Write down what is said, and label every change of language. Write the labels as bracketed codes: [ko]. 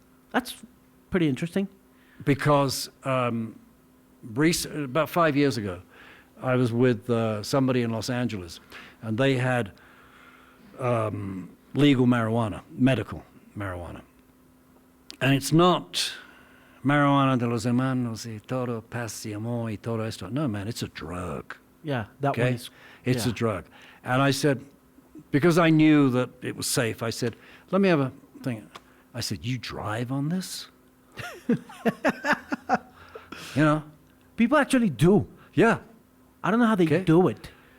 [en] That's pretty interesting. Because about 5 years ago, I was with somebody in Los Angeles, and they had legal marijuana, medical marijuana. And it's not marijuana [es] de los hermanos y todo paz y amor y todo esto. [en] No, man, it's a drug. Yeah, that one is... It's a drug. And I said, because I knew that it was safe, I said, let me have a thing. I said, you drive on this? People actually do. Yeah. I don't know how they Okay. do it.